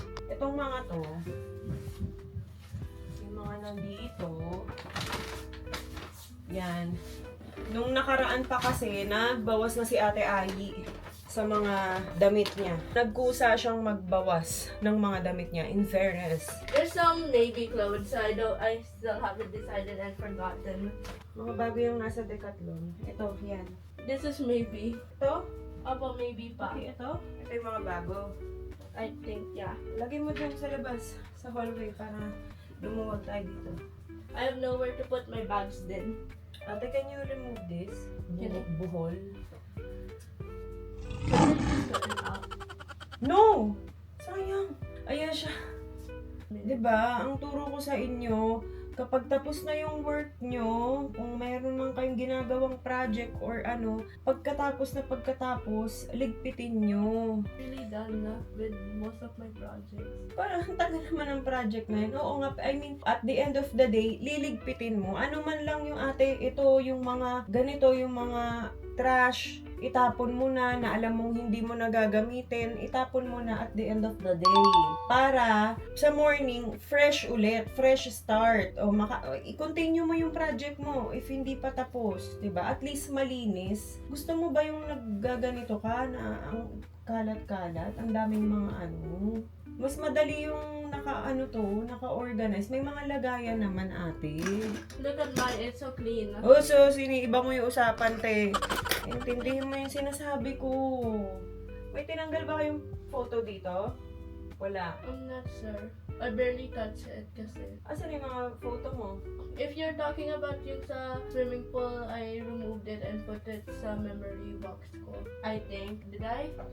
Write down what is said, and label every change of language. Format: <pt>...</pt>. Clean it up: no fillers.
<tl>Itong mga to, yung mga nandito, yan. Nung nakaraan pa kasi, nagbawas na si Ate Ai sa mga damit niya. Nagkusa siyang magbawas ng mga damit niya,</tl> <en>in fairness. There's some navy clothes. I still haven't decided and forgotten.</en> <tl>Mga bago yung nasa Decathlon. Ito, yan.</tl> <en>This is maybe.</en> <tl>Ito? Aba, maybe pa. Okay, ito? Ito yung mga bago.</tl> <en>I think, yeah.</en> <tl>Lagay mo dyan sa labas, sa hallway, para lumuwag tayo dito.</tl> <en>I have nowhere to put my bags then. Ate, can you remove this? Can I?</en> <tl>Buhol.</tl> <en>Put it out.</en> <tl>No! Sayang. Ayan siya. 'Di ba? Ang turo ko sa inyo, kapag tapos na yung work nyo, kung mayroon man kayong ginagawang project or ano, pagkatapos, ligpitin nyo.</tl> <en>Really done na with most of my projects.</en> <tl>Parang ang tagal naman ang project na yun. Oo nga,</tl> <en>I mean, at the end of the day,</en> <tl>liligpitin mo. Ano man lang yung ate, ito yung mga, ganito yung mga trash, itapon mo na alam mong hindi mo na gagamitin, itapon mo na</tl> <en>at the end of the day. Para sa morning, fresh ulit, fresh start.</en> <tl>O i-continue mo yung project mo if hindi pa tapos, 'di ba? At least malinis. Gusto mo ba yung naggaganito ka na ang kalat-kalat, ang daming mga ano? Mas madali yung naka-organize. May mga lagayan naman, ate.</tl> <en>Look at mine, it's so clean.</en> <tl>Oh, so siniiba mo yung usapan, te. Intindihin mo yung sinasabi ko. May tinanggal ba kayong photo dito? Wala.</tl> <en>I'm not sure. I barely touch it kasi.</en> <tl>Asan yung mga photo mo?</tl> <en>If you're talking about yung sa swimming pool, I removed it and put it sa memory box ko. I think. Did I?</en>